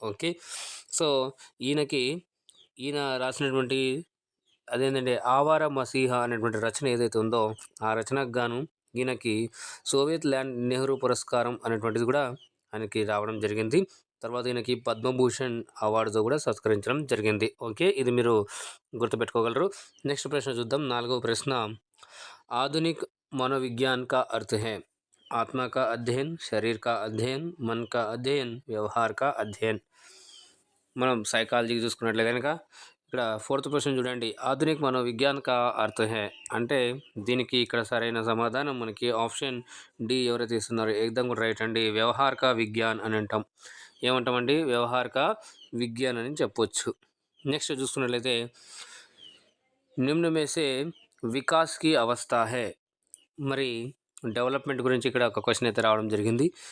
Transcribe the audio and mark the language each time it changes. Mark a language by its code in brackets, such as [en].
[te] Okay, so ఈయన రాసినటువంటి అదేంటంటే ఆవార మసీహా అనేటువంటి రచన ఏదైతే ఉందో ఆ రచనకు గాను ఈయనకి సోవియట్ ల్యాండ్ నెహ్రూ పురస్కారం అనేటువంటిది కూడా ఆయనకి రావడం జరిగింది. తర్వాత ఈయనకి పద్మభూషణ్ అవార్డుతో కూడా సత్కరించడం జరిగింది. ఓకే, ఇది మీరు గుర్తుపెట్టుకోగలరు. నెక్స్ట్ ప్రశ్న చూద్దాం, 4వ ప్రశ్న. [hi] ఆధునిక్ मनोविज्ञान का अर्थ है आत्मा का अध्ययन, शरीर का अध्ययन, मन का अध्ययन, వ్యవహార్ का అధ్యయన్. [te] మనం సైకాలజీకి చూసుకున్నట్లయితే కనుక ఇక్కడ 4th క్వశ్చన్ చూడండి, [hi] ఆధునిక్ మనోవిజ్ఞాన్ కా అర్థ హే [te] అంటే దీనికి ఇక్కడ సరైన సమాధానం మనకి ఆప్షన్ డి. ఎవరైతే ఇస్తున్నారో ఏకదం కూడా రైట్ అండి, వ్యవహార్ కా విజ్ఞాన్ అని అంటాం. ఏమంటామండి, వ్యవహార్ కా విజ్ఞాన్ అని చెప్పొచ్చు. నెక్స్ట్ చూసుకున్నట్లయితే [hi] నిమ్న మే సే వికాస్ కి అవస్థ హే, [te] మరి డెవలప్మెంట్ గురించి ఇక్కడ ఒక క్వశ్చన్ అయితే రావడం జరిగింది.